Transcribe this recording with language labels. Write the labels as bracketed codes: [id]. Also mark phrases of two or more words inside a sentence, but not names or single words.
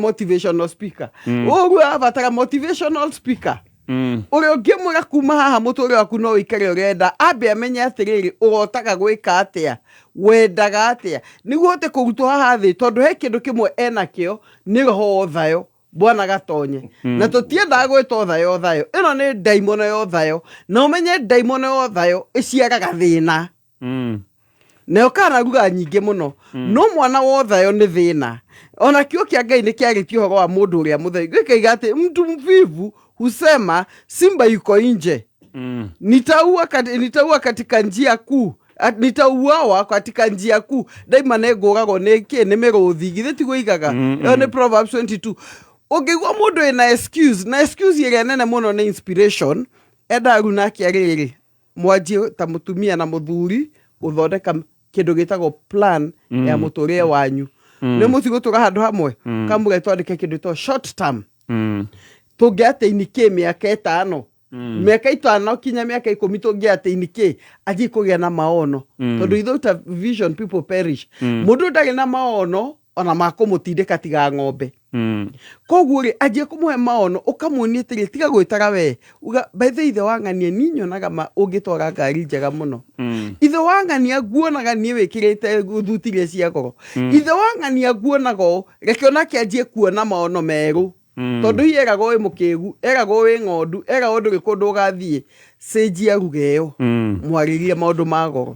[en] motivational speaker [ki] ũguo abatara [en] motivational speaker [ki] ũrĩa ũngĩmwĩra kuma haha mũtũrĩ waku no ũikare ũrenda ambe amenye atĩrĩrĩ ũrotaga gwĩka atĩa wendaga atĩa nĩguo ũte kũrutwo haha thĩ tondũ he kĩndũ kĩmwe enakĩo nĩ roho thayo bwana gatonye na tũtiendaga gwĩtwo thayo ĩno nĩ ndaimono ya thayo na ũmenye ndaimono ya thayo ĩciaraga thĩna nayo kanaruga nyingĩ mũno no mwana wa thayo nĩ thĩna ona kiugo kĩa Ngai nĩ kĩarĩtie ũhoro wa mũndũ ũrĩa mũtheri gĩkoiga atĩ [sw] mtu mvivu husema simba yuko nje nitaua katika njia kuu nitauawa katika njia kuu daima [ki] nĩngũragwo nĩ mĩrũthi githĩ tiguo igaga ĩyo nĩ Proverbs 22 ũngĩigua mũndũ ĩna excuse ĩrĩa nene mũno nĩ inspiration endaru nake arĩrĩ mwanjie ta mũtumia na mũthuri gũthondeka kĩndũ gĩtagwo plan ya mũtũrĩre wanyu nĩ mũtigũtũra handũ hamwe kamũge twandĩke kĩndũ to [en] short term [ki] tũngĩatĩ kĩ mĩaka 5 mĩaka 5 kinya mĩaka 10 tũngĩatĩ kĩ athie kũgĩa na maono tondũ [en] without vision people perish [ki] mũndũ ndarĩ na maono ona makũmũtindĩka tiga ng'ombe koguo rĩ anjie kũmũhe maono ũkamwonia atĩrĩ tiga gwĩtara we uga [en] by the [ki] ithe wang'ania niĩ nyonaga ũngĩtwara ngari njega mũno ithe wang'ania nguonaga niĩ wĩkĩrĩte thuti iria cia goro ithe wang'ania nguonaga reke onake anjie kuona maono merũ tondũ hiĩ eragwo wĩ mũkĩgu eragwo wĩ ng'ondu eragwo ndũrĩ kũndũ ũgathiĩ cenjia ruga ĩyo mwarĩrie maũndũ ma goro